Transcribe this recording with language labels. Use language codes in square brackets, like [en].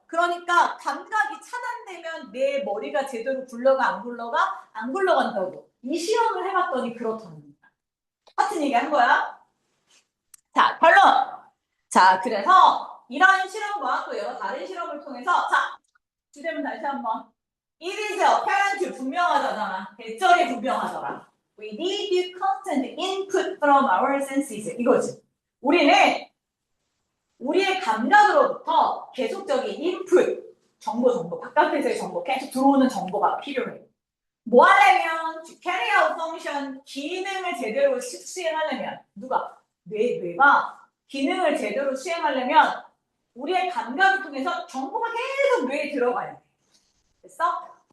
[ko] 그러니까 감각이 차단되면 내 머리가 제대로 굴러가 안 굴러가? 안 굴러간다고. 이 실험을 해봤더니 그렇다는 거야. 똑같은 얘기 한 거야. 자, 결론. 자, 그래서 이런 실험과 또 여러 다른 실험을 통해서 자, 주제문 다시 한번. [en] It is apparent [ko] 분명하잖아. 대절이 분명하더라. [en] We need constant input from our senses. [ko] 이거지. 우리는 우리의 감각으로부터 계속적인 인풋, 정보, 바깥에서의 정보, 계속 들어오는 정보가 필요해. 뭐 하려면, [en] to carry out function, [ko] 기능을 제대로 수행하려면, 뇌가 기능을 제대로 수행하려면, 우리의 감각을 통해서 정보가 계속 뇌에 들어가야 돼. 됐어?